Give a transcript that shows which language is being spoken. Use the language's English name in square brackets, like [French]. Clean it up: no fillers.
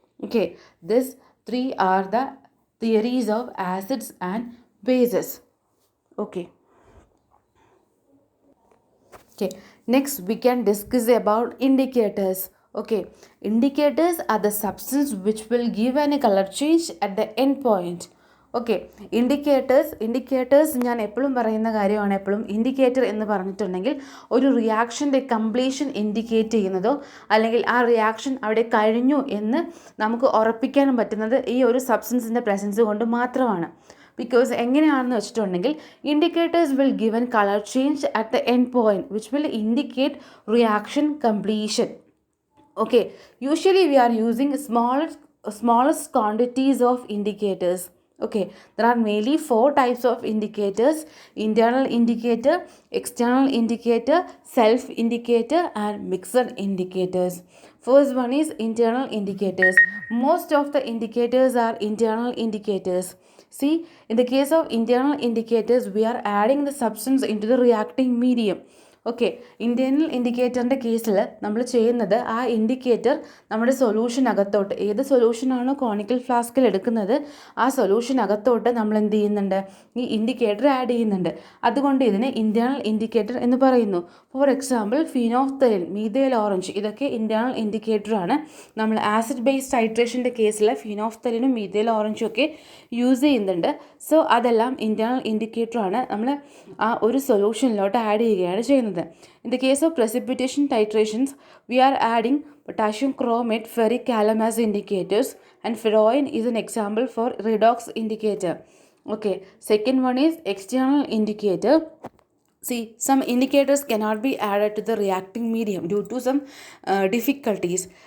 [English] Okay, these three are the theories of acids and bases. Okay. Okay. Next, we can discuss about indicators. Okay. Indicators are the substance which will give any color change at the end point. [Malayalam] Okay indicators ഞാൻ എപ്പോഴും പറയുന്ന കാര്യമാണ്. എപ്പോഴും indicator എന്ന് പറഞ്ഞിട്ടുണ്ടെങ്കിൽ ഒരു റിയാക്ഷൻ്റെ completion indicate ചെയ്യുന്നതോ അല്ലെങ്കിൽ ആ റിയാക്ഷൻ അവിടെ കഴിഞ്ഞു എന്ന് നമുക്ക് ഉറപ്പിക്കാനും പറ്റുന്നത് ഈ ഒരു സബ്സ്റ്റൻസിൻ്റെ പ്രസൻസ് കൊണ്ട് മാത്രമാണ്. [English] because [Malayalam] എങ്ങനെയാണെന്ന് വെച്ചിട്ടുണ്ടെങ്കിൽ [English] Indicators will given colour change at the end point which will indicate reaction completion. Okay, usually we are using smallest quantities of indicators. Okay, there are mainly four types of indicators: internal indicator, external indicator, self indicator and mixed indicators. First one is internal indicators. Most of the indicators are internal indicators. See, in the case of internal indicators, we are adding the substance into the reacting medium. [Malayalam] Okay, internal ഇൻഡിക്കേറ്ററിൻ്റെ കേസിൽ നമ്മൾ ചെയ്യുന്നത് ആ indicator നമ്മുടെ സൊല്യൂഷനകത്തോട്ട്, ഏത് സൊല്യൂഷനാണോ conical ഫ്ലാസ്കിൽ എടുക്കുന്നത് ആ സൊല്യൂഷനകത്തോട്ട് നമ്മൾ എന്ത് ചെയ്യുന്നുണ്ട്, ഈ ഇൻഡിക്കേറ്റർ ആഡ് ചെയ്യുന്നുണ്ട്. അതുകൊണ്ട് ഇതിനെ ഇൻറ്റേർണൽ ഇൻഡിക്കേറ്റർ എന്ന് പറയുന്നു. For example phenolphthalein, methyl orange, ഇതൊക്കെ ഇൻറ്റേർണൽ ഇൻഡിക്കേറ്ററാണ്. നമ്മൾ ആസിഡ് ബേസ് ടൈട്രേഷൻ്റെ കേസിൽ ഫിനോഫ്തലിനും മീഥൈൽ ഓറഞ്ചും ഒക്കെ യൂസ് ചെയ്യുന്നുണ്ട്. സോ അതെല്ലാം ഇൻറ്റേർണൽ ഇൻഡിക്കേറ്ററാണ്. നമ്മൾ ആ ഒരു സൊല്യൂഷനിലോട്ട് ആഡ് ചെയ്യുകയാണ് ചെയ്യുന്നത്. [English] In the case of precipitation titrations, we are adding potassium chromate, ferric alum as indicators, and ferroin is an example for redox indicator. Okay, second one is external indicator. See, some indicators cannot be added to the reacting medium due to some difficulties.